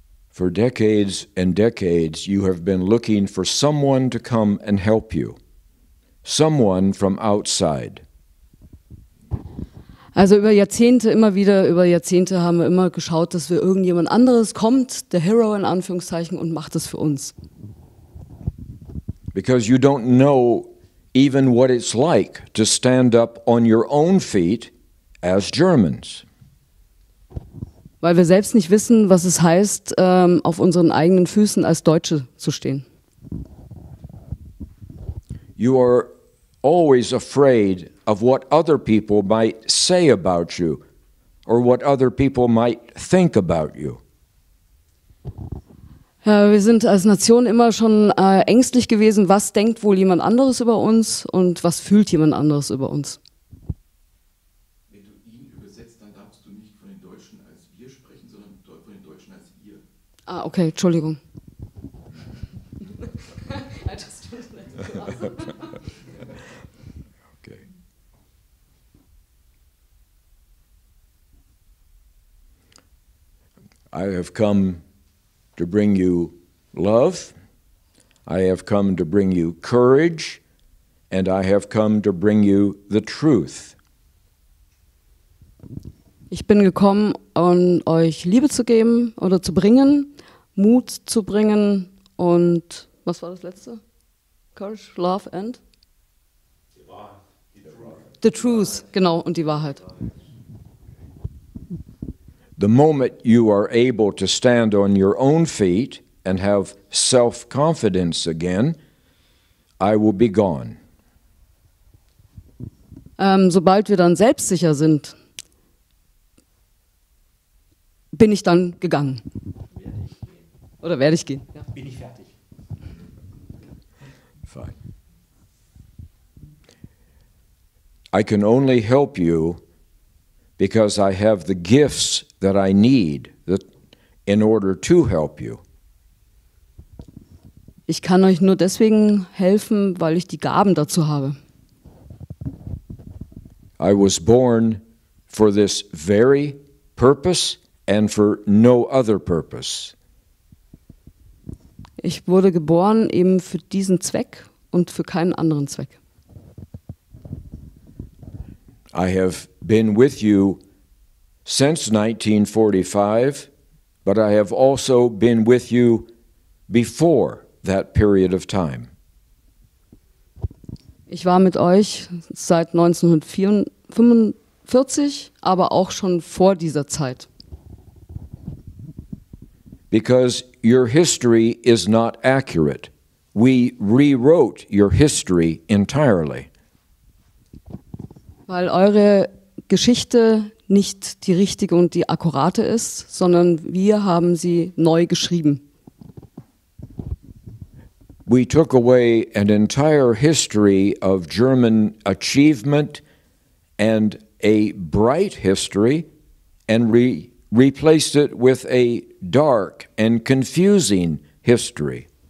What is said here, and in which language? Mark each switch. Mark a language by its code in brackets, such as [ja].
[en] For decades and decades, you have been looking for someone to come and help you, someone from outside. [de] Also über Jahrzehnte haben wir immer geschaut, dass wir irgendjemand anderes kommt, der Hero in Anführungszeichen, und macht es für uns. [en] Because you don't know even what it's like to stand up on your own feet as Germans. [de] Weil wir selbst nicht wissen, was es heißt, auf unseren eigenen Füßen als Deutsche zu stehen. [en] You are always afraid of what other people might say about you or what other people might think about you. [de] Ja, wir sind als Nation immer schon ängstlich gewesen, was denkt wohl jemand anderes über uns und was fühlt jemand anderes über uns. Wenn du ihn übersetzt, dann darfst du nicht von den Deutschen als wir sprechen, sondern von den Deutschen als ihr. Ah, okay, Entschuldigung. Okay. [en] I have come to bring you love, I have come to bring you courage, and I have come to bring you the truth. [de] Ich bin gekommen, um euch Liebe zu geben oder zu bringen, Mut zu bringen und was war das letzte? [en] Courage, Love and? The truth, [de] genau, und die Wahrheit. [en] The moment you are able to stand on your own feet and have self-confidence again, I will be gone. [de] Sobald wir dann selbstsicher sind, bin ich dann gegangen. Oder werde ich gehen? Ja. Bin ich fertig. [en] Fine. I can only help you because I have the gifts that I need in order to help you. [de] Ich kann euch nur deswegen helfen, weil ich die Gaben dazu habe. [en] I was born for this very purpose and for no other purpose. [de] Ich wurde geboren eben für diesen Zweck und für keinen anderen Zweck. [en] I have been with you since 1945, but I have also been with you before that period of time. [de] Ich war mit euch seit 1945, aber auch schon vor dieser Zeit. [en] Because your history is not accurate. We rewrote your history entirely. [de] Weil eure Geschichte nicht die richtige und die akkurate ist, sondern wir haben sie neu geschrieben. [en] We took away an entire history of German achievement and a bright history and replaced it with a dark and confusing history.